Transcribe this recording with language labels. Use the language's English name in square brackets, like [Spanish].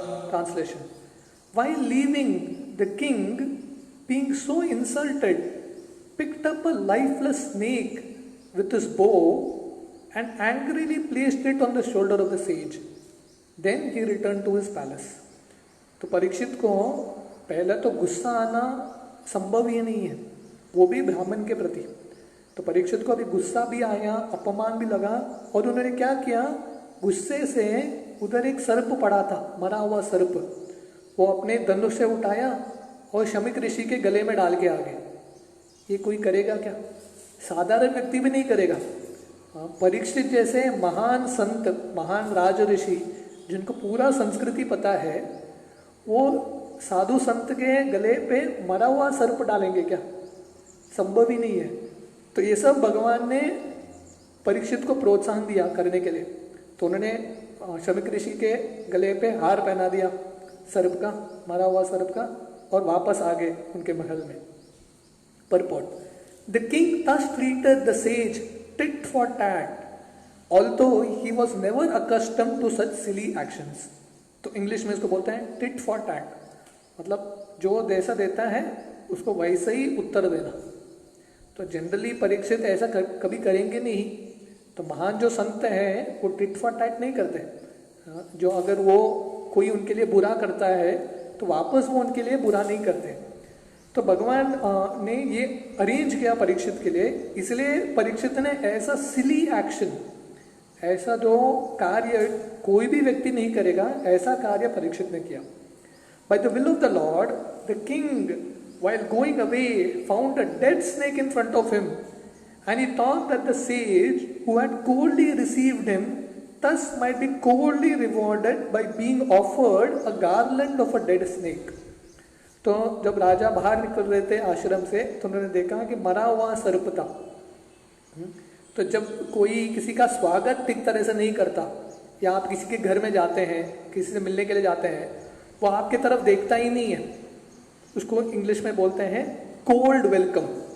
[English] Translation: While leaving, the king, being so insulted, picked up a lifeless snake with his bow and angrily placed it on the shoulder of the sage. Then he returned to his palace. [Hindi] तो परीक्षित को पहले तो गुस्सा आना संभव ही नहीं है, वो भी ब्राह्मण के प्रति। तो परीक्षित को अभी गुस्सा भी आया, अपमान भी लगा, और उन्होंने क्या किया, गुस्से से उधर एक सर्प पड़ा था, मरा हुआ सर्प, वो अपने धनुष से उठाया और शमीक ऋषि के गले में डाल के आ गए। ये कोई करेगा क्या? साधारण व्यक्ति भी नहीं करेगा। परीक्षित जैसे महान संत, महान राज ऋषि जिनको पूरा संस्कृति पता है, वो साधु संत के गले पे मरा हुआ सर्प डालेंगे क्या? संभव ही नहीं है। तो ये सब भगवान ने परीक्षित को प्रोत्साहन दिया करने के लिए। तो उन्होंने शमीक ऋषि के गले पे हार पहना दिया सर्प का, मरा हुआ सर्प का, और वापस आ गए उनके महल में। [English] Purport: The king thus treated the sage tit for tat, although he was never accustomed to such silly actions. [Hindi] तो इंग्लिश में इसको बोलते हैं टिट फॉर टैट, मतलब जो जैसा देता है उसको वैसे ही उत्तर देना। तो जनरली परीक्षित ऐसा कभी करेंगे नहीं। तो महान जो संत हैं वो टिट फॉर टैट नहीं करते। जो अगर वो कोई उनके लिए बुरा करता है तो वापस वो उनके लिए बुरा नहीं करते। तो भगवान ने ये अरेंज किया परीक्षित के लिए, इसलिए परीक्षित ने ऐसा सिली एक्शन, ऐसा जो कार्य कोई भी व्यक्ति नहीं करेगा, ऐसा कार्य परीक्षित ने किया। [English] By the will of the lord the king while going away found a dead snake in front of him, and he thought that the sage who had coldly received him thus might be coldly rewarded by being offered a garland of a dead snake. [Hindi] तो जब राजा बाहर निकल रहे थे आश्रम से तो उन्होंने देखा कि मरा हुआ सर्प था। तो जब कोई किसी का स्वागत ठीक तरह से नहीं करता, या आप किसी के घर में जाते हैं, किसी से मिलने के लिए जाते हैं, वो आपकी तरफ देखता ही नहीं है, उसको इंग्लिश में बोलते हैं कोल्ड वेलकम।